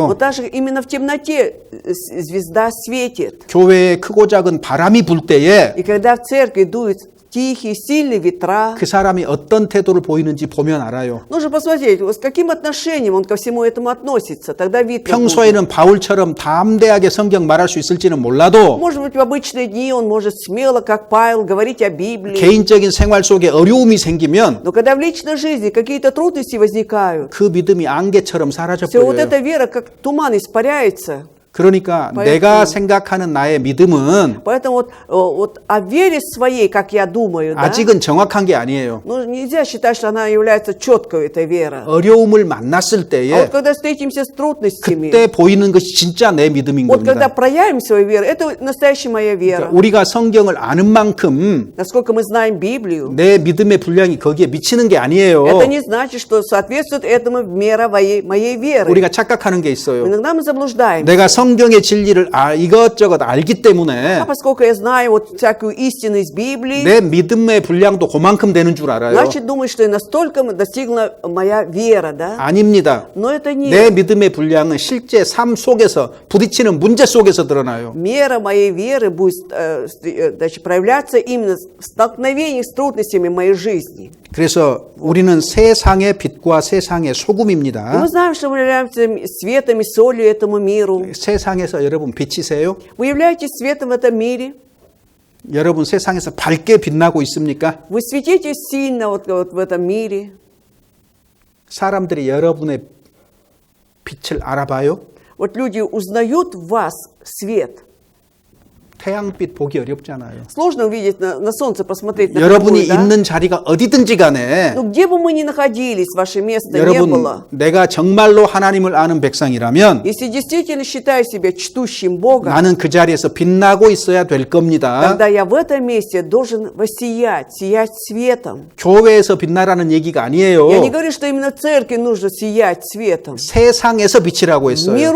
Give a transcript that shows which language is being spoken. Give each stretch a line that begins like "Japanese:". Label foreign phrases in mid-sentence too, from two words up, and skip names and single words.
Russian: Вот даже именно в темноте звезда светит.
Korean: 교회에 크고 작은 바람이 불 때에
Russian: И когда в церкви дуют тихие, сильные ветра,
Korean: 그 사람이 어떤 태도를 보이는지 보면 알아요.
Russian: нужно посмотреть, вот с каким отношением он ко всему этому относится. Тогда видно будет.
Korean: 평소에는 바울처럼 담대하게 성경 말할 수 있을지는 몰라도
Russian: Может быть, в обычные дни он может смело, как Павел, говорить о Библии.
Korean: 개인적인 생활 속에 어려움이 생기면
Russian: Но когда в личной жизни какие-то трудности возникают,
Korean: 그 믿음이 안개처럼
Russian: все вот
Korean: 사라져버려요.
Russian: эта вера, как туман, испаряется.
Korean: 그러니까
Russian: поэтому-
Korean: 내가 생각하는 나의 믿음은
Russian: Поэтому вот о вере своей, как я думаю, да,
Korean: 아직은 정확한 게 아니에요.
Russian: ну, нельзя считать, что она является четкой, эта вера.
Korean: 어려움을 만났을
Russian: А вот
Korean: 때에
Russian: когда встретимся с трудностями,
Korean: 그때 보이는 것이 진짜 내 믿음인
Russian: вот когда
Korean: 겁니다.
Russian: проявим свою веру, это настоящая моя вера.
Korean: 그러니까 우리가 성경을 아는 만큼
Russian: Насколько мы знаем Библию,
Korean: 내 믿음의 분량이 거기에 미치는 게 아니에요.
Russian: это не значит, что соответствует этому мера моей веры.
Korean: 우리가 착각하는 게 있어요.
Russian: Иногда мы заблуждаемся.
Korean: 내가 성경의 진리를 이것저것 알기 때문에
Russian: А поскольку я знаю вот всякую истину из Библии,
Korean: 내 믿음의 분량도 그만큼 되는 줄 알아요.
Russian: значит, думаю, что и настолько достигла моя вера, да?
Korean: 아닙니다.
Russian: Но это не
Korean: 내 믿음의 분량은 실제 삶 속에서 부딪히는 문제 속에서 드러나요.
Russian: мера моей веры будет значит, проявляться именно в столкновении с трудностями моей жизни.
Korean: 그래서 우리는 세상의 빛과 세상의
Russian: И
Korean: 소금입니다.
Russian: мы знаем, что мы являемся светом и солью этому миру.
Korean: 세상에서 여러분 빛이세요?
Russian: Вы являетесь светом в этом мире.
Korean: 여러분 세상에서 밝게 빛나고 있습니까?
Russian: Вы светитесь сильно вот в этом мире.
Korean: 사람들이 여러분의 빛을 알아봐요?
Russian: Вот люди узнают в вас свет.
Korean: 태양빛 보기 어렵잖아요.
Russian: Сложно увидеть на солнце, посмотреть на
Korean: 여러분이
Russian: другое, да?
Korean: 있는 자리가 어디든지 간에
Russian: Ну, где бы мы ни находились, ваше место не
Korean: 여러분
Russian: было.
Korean: 내가 정말로 하나님을 아는 백성이라면
Russian: Если действительно считаю себя чтущим Бога,
Korean: 나는 그 자리에서 빛나고 있어야 될 겁니다.
Russian: тогда я в этом месте должен воссиять, сиять светом.
Korean: 교회에서 빛나라는 얘기가 아니에요.
Russian: Я не говорю, что именно в церкви нужно сиять светом.
Korean: 세상에서 빛이라고
Russian: В
Korean: 했어요.